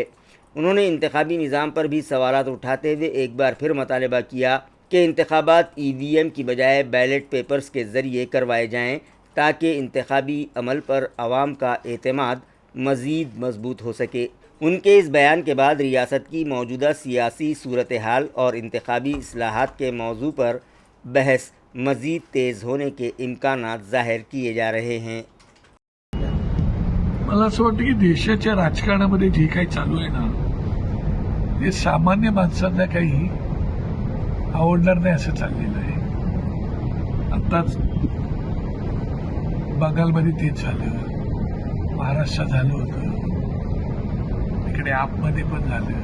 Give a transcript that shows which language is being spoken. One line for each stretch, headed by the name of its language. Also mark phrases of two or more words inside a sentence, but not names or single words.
Urdu: انہوں نے انتخابی نظام پر بھی سوالات اٹھاتے ہوئے ایک بار پھر مطالبہ کیا کہ انتخابات EVM کی بجائے بیلٹ پیپرز کے ذریعے کروائے جائیں تاکہ انتخابی عمل پر عوام کا اعتماد مزید مضبوط ہو سکے۔ ان کے اس بیان کے بعد ریاست کی موجودہ سیاسی صورتحال اور انتخابی اصلاحات کے موضوع پر بحث مزید تیز ہونے کے امکانات ظاہر کیے جا رہے ہیں۔
Marathi: मला असं वाटतं की देशाच्या राजकारणामध्ये जे काही चालू आहे ना ते सामान्य माणसांना काही आवडणार नाही असं चाललेलं आहे। आताच बंगालमध्ये तेच झालं, महाराष्ट्रात झालं होतं, इकडे आपमध्ये पण झालं।